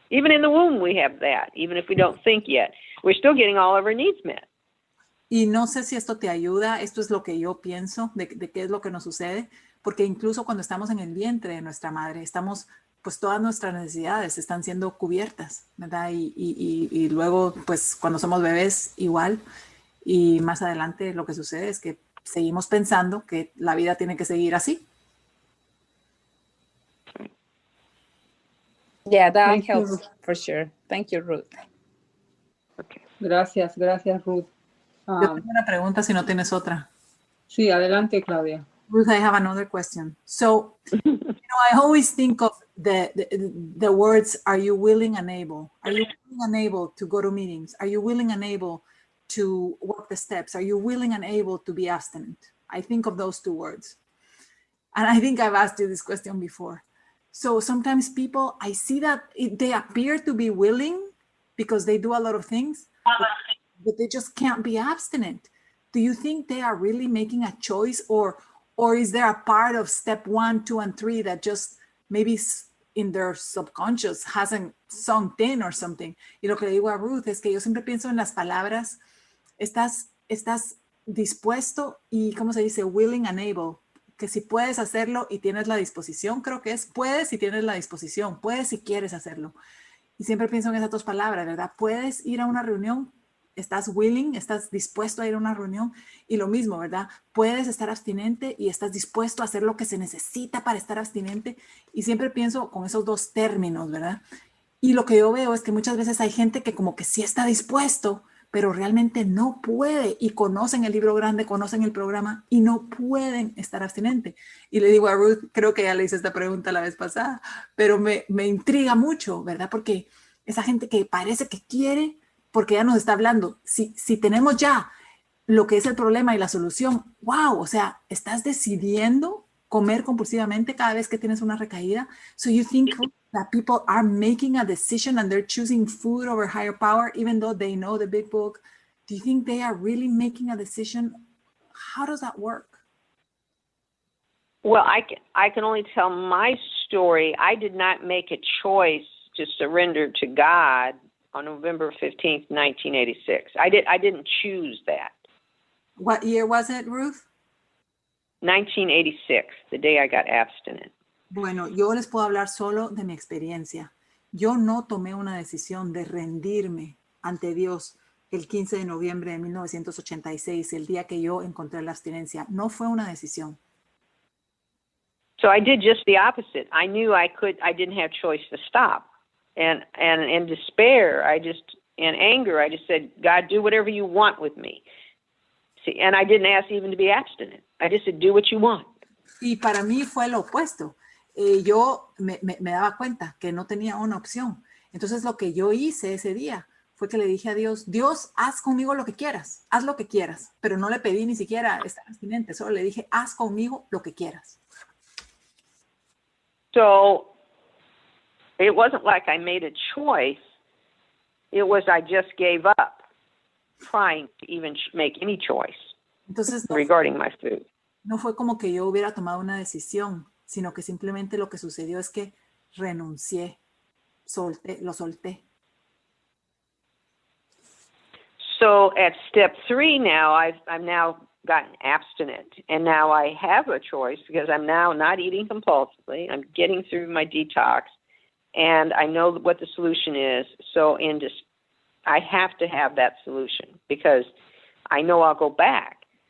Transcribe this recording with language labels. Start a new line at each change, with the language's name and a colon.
English: Even in the womb we have that, even if we don't think yet. We're still getting all of our needs met.
Spanish: Y no sé si esto te ayuda, esto es lo que yo pienso de qué es lo que nos sucede, porque incluso cuando estamos en el vientre de nuestra madre, pues todas nuestras necesidades están siendo cubiertas, ¿verdad? Y luego, pues cuando somos bebés, igual. Y más adelante lo que sucede es que seguimos pensando que la vida tiene que seguir así.
English: Yeah, that helps for sure. Thank you, Ruth.
Spanish: Okay. Gracias, Ruth. Yo tengo una pregunta si no tienes otra. Sí, adelante, Claudia.
English: Ruth, I have another question. So, I always think of the words, are you willing and able? Are you willing and able to go to meetings? Are you willing and able to walk the steps? Are you willing and able to be abstinent? I think of those 2 words. And I think I've asked you this question before. So sometimes people, I see that they appear to be willing because they do a lot of things, but they just can't be abstinent. Do you think they are really making a choice, or is there a part of step 1, 2, and 3 that just maybe in their subconscious hasn't sunk in or something?
Spanish: Y lo que le digo a Ruth es que yo siempre pienso en las palabras, estás dispuesto y, ¿cómo se dice?
English: Willing and able.
Spanish: Que si puedes hacerlo y tienes la disposición, creo que es puedes si tienes la disposición, puedes si quieres hacerlo. Y siempre pienso en esas 2 palabras, ¿verdad? Puedes ir a una reunión estás willing, estás dispuesto a ir a una reunión y lo mismo, ¿verdad? Puedes estar abstinente y estás dispuesto a hacer lo que se necesita para estar abstinente y siempre pienso con esos dos términos, ¿verdad? Y lo que yo veo es que muchas veces hay gente que como que sí está dispuesto, pero realmente no puede y conocen el libro grande, conocen el programa y no pueden estar abstinentes. Y le digo a Ruth, creo que ya le hice esta pregunta la vez pasada, pero me intriga mucho, ¿verdad? Porque esa gente que parece que quiere, porque ya nos está hablando, si tenemos ya lo que es el problema y la solución, wow, o sea, estás decidiendo comer compulsivamente cada vez que tienes una recaída.
English: So you think that people are making a decision and they're choosing food over higher power, even though they know the big book? Do you think they are really making a decision? How does that work? Well, I can only tell my story. I did not make a choice to surrender to God on November 15th, 1986. I didn't choose that. What year was it, Ruth? 1986, the day I got abstinent.
Spanish: Bueno, yo les puedo hablar solo de mi experiencia. Yo no tomé una decisión de rendirme ante Dios el 15 de noviembre de 1986, el día que yo encontré la abstinencia. No fue una decisión.
English: So I did just the opposite. I knew I didn't have choice to stop. And in despair, in anger, I just said, God, do whatever you want with me. See, and I didn't ask even to be abstinent. I just said, do what you want.
Spanish: Y para mí fue lo opuesto. Yo me daba cuenta que no tenía una opción. Entonces lo que yo hice ese día fue que le dije a Dios, Dios, haz conmigo lo que quieras, haz lo que quieras. Pero no le pedí ni siquiera estar abstinente, solo le dije, haz conmigo lo que quieras.
English: So it wasn't like I made a choice. It was I just gave up trying to even make any choice.
Spanish: Entonces,
English: regarding my food.
Spanish: No fue como que yo hubiera tomado una decisión, sino que simplemente lo que sucedió es que renuncié, lo solté.
English: So at step 3 now, I'm now gotten abstinent, and now I have a choice because I'm now not eating compulsively. I'm getting through my detox, and I know what the solution is. So I have to have that solution because I know I'll go back.